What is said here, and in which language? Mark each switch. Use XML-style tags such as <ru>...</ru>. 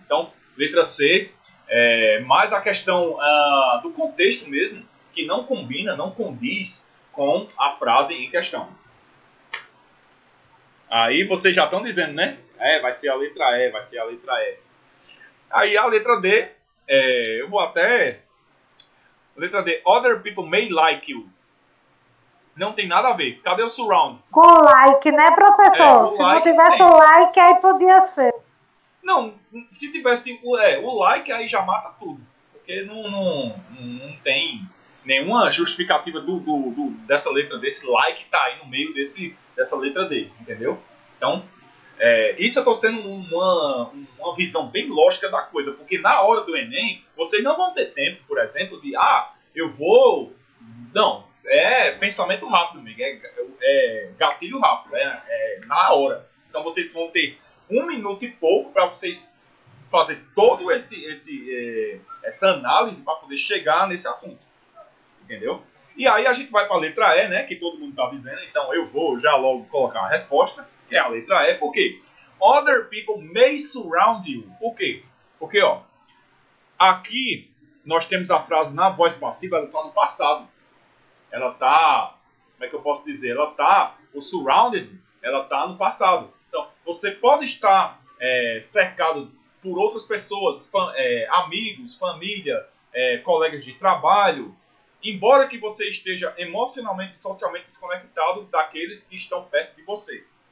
<pt>Então, letra C, mais a questão do contexto mesmo, que não combina, não condiz com a frase em questão. Aí vocês já estão dizendo, né? Vai ser a letra E, vai ser a letra E. Aí a letra D, eu vou até... Letra D,</pt> <en>other people may like you.</en> <pt>Não tem nada a ver. Cadê o surround? Com like, né, professor? Se não tivesse o like, aí podia ser. Não, se tivesse o like, aí já mata tudo. Porque não tem nenhuma justificativa dessa letra, desse like tá aí no meio dessa letra D, entendeu? Então, isso eu estou sendo uma visão bem lógica da coisa, porque na hora do Enem, vocês não vão ter tempo, por exemplo, de, eu vou... Não, pensamento rápido, amigo, gatilho rápido, na hora. Então, vocês vão ter 1 minuto e pouco para vocês fazer todo essa análise para poder chegar nesse assunto, entendeu? E aí a gente vai para a letra E, né, que todo mundo está dizendo, então eu vou já logo colocar a resposta, que é a letra E, por quê?</pt> <en>Other people may surround you.</en> <pt>Por quê? Porque, ó, aqui nós temos a frase na voz passiva, ela está no passado. Ela está, como é que eu posso dizer? O surrounded, ela está no passado. Então, você pode estar cercado por outras pessoas, amigos, família, colegas de trabalho, embora que você esteja emocionalmente e socialmente desconectado daqueles que estão perto de você.</pt>